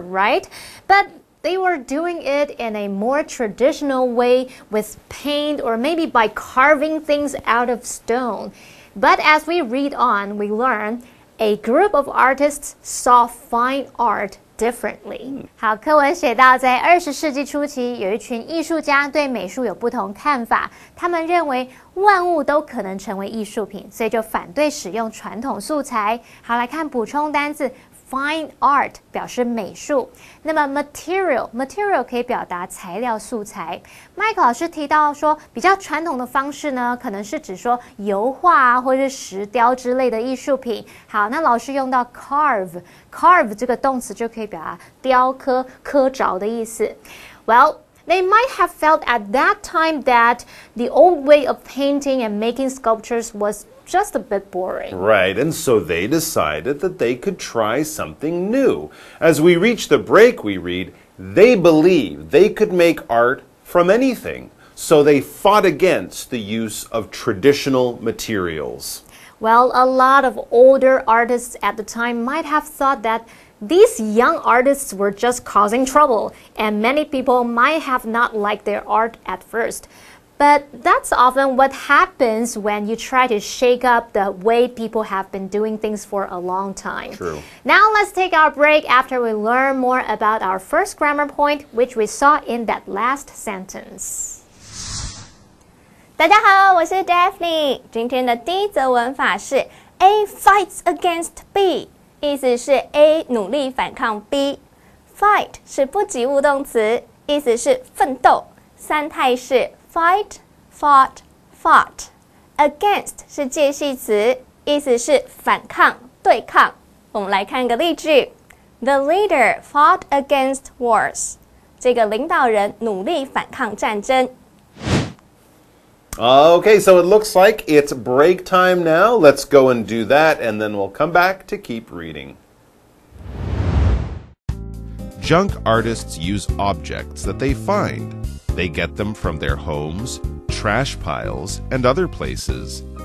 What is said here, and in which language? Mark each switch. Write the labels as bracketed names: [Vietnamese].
[English] right? But they were doing it in a more traditional way with paint or maybe by carving things out of stone. But as we read on, we learn a group of artists saw fine art differently. [Chinese] 好，课文写到，在20世纪初期，有一群艺术家对美术有不同看法。他们认为万物都可能成为艺术品，所以就反对使用传统素材。好，来看补充单字。 Fine art 表示美术，那么 material 可以表达材料素材。麦克老师提到说，比较传统的方式呢，可能是指说油画啊，或是石雕之类的艺术品。好，那老师用到 carve 这个动词就可以表达雕刻、刻凿的意思。 [English] Well,they might have felt at that time that the old way of painting and making sculptures was just a bit boring. Right, and so they decided that they could try something new. As we reach the break, we read, they believed they could make art from anything, so they fought against the use of traditional materials. Well, a lot of older artists at the time might have thought that these young artists were just causing trouble, and many people might have not liked their art at first. But that's often what happens when you try to shake up the way people have been doing things for a long time. True. Now let's take our break after we learn more about our first grammar point, which we saw in that last sentence. [Chinese] 大家好，我是 Daphne。今天的第一则文法是 [English] A fights against B， [Chinese] 意思是 A 努力反抗 B。Fight 是不及物动词，意思是奋斗，三态是 [English] fight, fought, fought。 [Chinese] Against 是介系词，意思是反抗、对抗。我们来看个例句 [English] ：The leader fought against wars。 [Chinese] 这个领导人努力反抗战争。 [English] Okay, so it looks like it's break time now. Let's go and do that, and then we'll come back to keep reading. Junk artists use objects that they find. They get them from their homes, trash piles, and other places.